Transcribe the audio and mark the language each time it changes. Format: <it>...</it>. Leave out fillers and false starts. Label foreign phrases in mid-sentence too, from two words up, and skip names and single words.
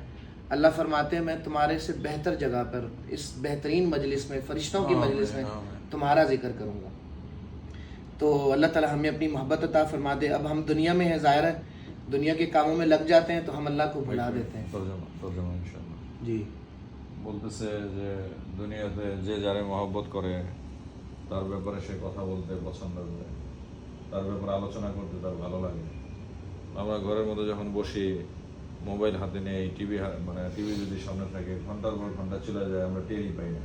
<ur>اللہ فرماتے ہیں میں تمہارے سے بہتر جگہ پر اس بہترین مجلس میں فرشتوں کی مجلس میں تمہارا ذکر کروں گا. تو اللہ تعالیٰ ہمیں اپنی محبت عطا فرما دے. اب ہم دنیا میں ہیں ظاہر ہے دنیا کے کاموں میں لگ جاتے ہیں تو ہم اللہ کو بھلا دیتے ہیں. جی</ur> <bn>বলতেছে যে দুনিয়াতে যে যারে মহব্বত করে তার ব্যাপারে সে কথা বলতে পছন্দ করে, তার ব্যাপারে আলোচনা করতে তার ভালো লাগে. আমরা ঘরের মধ্যে যখন বসি মোবাইল হাতে নিয়ে টিভি মানে টিভি যদি সামনে থাকে ঘন্টার পর ঘন্টা চলে যায় আমরা টেরই পাই না.</bn>